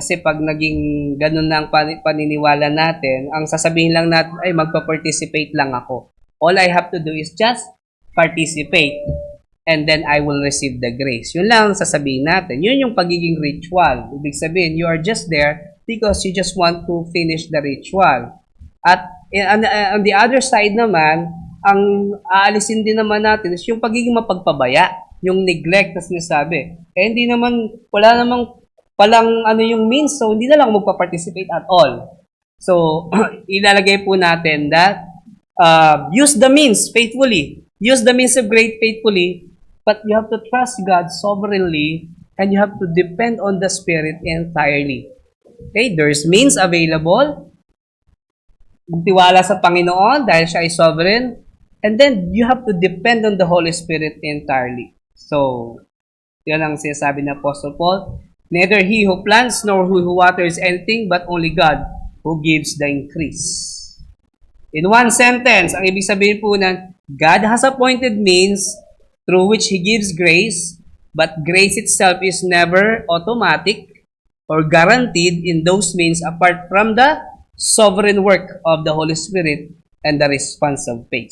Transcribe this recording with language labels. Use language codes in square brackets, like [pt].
[tl] Kasi pag naging ganun na ang paniniwala natin, ang sasabihin lang natin ay magpa-participate lang ako. [en] All I have to do is just participate and then I will receive the grace. [tl] Yun lang ang sasabihin natin. Yun yung pagiging ritual. Ibig sabihin, [en] you are just there because you just want to finish the ritual. [tl] At on the other side naman, ang aalisin din naman natin is yung pagiging mapagpabaya. Yung neglect na sinasabi. Hindi naman, wala namang palang yung means, so hindi na lang magpa-participate at all. [en] So, [tl] ilalagay po natin [en] that use the means faithfully. Use the means of grace faithfully, but you have to trust God sovereignly and you have to depend on the Spirit entirely. Okay? There's means available. [tl] Magtiwala sa Panginoon dahil siya ay sovereign. [en] And then, you have to depend on the Holy Spirit entirely. [tl] So, yan ang sinasabi ng Apostle Paul. [en] Neither he who plants nor who waters anything, but only God who gives the increase. In one sentence, [tl] ang ibig sabihin po na [en] God has appointed means through which He gives grace, but grace itself is never automatic or guaranteed in those means apart from the sovereign work of the Holy Spirit and the response of faith.